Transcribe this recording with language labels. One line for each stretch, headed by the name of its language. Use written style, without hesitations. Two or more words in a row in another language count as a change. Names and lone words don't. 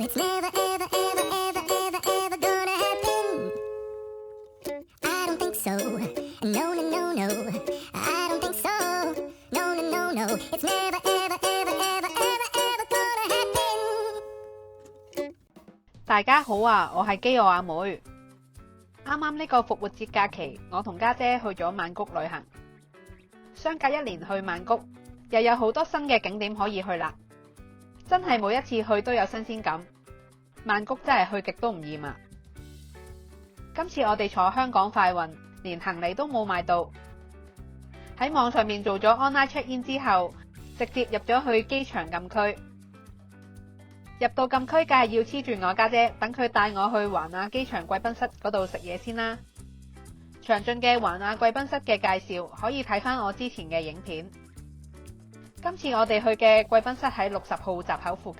English: It's never, ever, ever, ever, ever, ever gonna happen. I don't think so. No, no, no, no. I don't think so. No, no, no, no. It's never, ever, ever, ever, ever, ever gonna happen.
Cantonese: 大家好啊，我係基奧阿妹。啱啱呢個復活節假期，我同家姐去咗曼谷旅行。相隔1年去曼谷，又有好多新嘅景點可以去啦。真係每一次去都有新鮮感。曼谷真係去極都唔厭啊！今次我哋坐香港快運，連行李都冇買到。喺網上面做咗
English: online check in
Cantonese: 之後，直接入咗去機場禁區。入到禁區梗係要黐住我家姐，等佢帶我去環亞機場貴賓室嗰度食嘢先啦。詳盡嘅環亞貴賓室嘅介紹可以睇返我之前嘅影片。今次我哋去嘅貴賓室喺60號閘口附近。